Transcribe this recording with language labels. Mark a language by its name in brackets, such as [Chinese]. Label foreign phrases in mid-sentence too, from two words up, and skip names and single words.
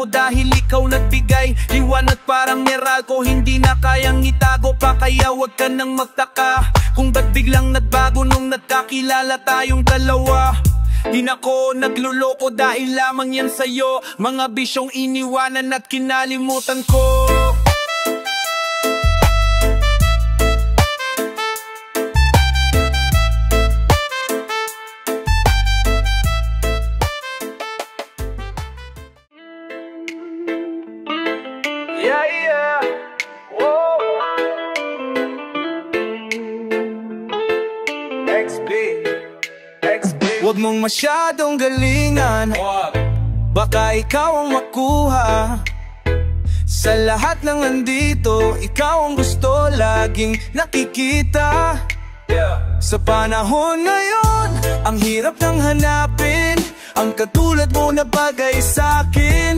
[Filipino] Dahil ikaw nagbigay liwanag parang Meralco. Hindi na kayang itago pa kaya wag ka nang magtaka kung ba't biglang nagbago nung nagkakilala tayong dalawa. Di na ko nagluloko dahil lamang yan sa'yo. Mga bisyong iniwanan at kinalimutan ko. [English] Yeah, yeah. Whoa. XB. [Filipino] Huwag mong masyadong galingan. Baka ikaw ang makuha. Sa lahat ng andito, ikaw ang gusto laging nakikita. Sa panahon ngayon, ang hirap nang hanapin ang katulad mo na bagay sa'kin.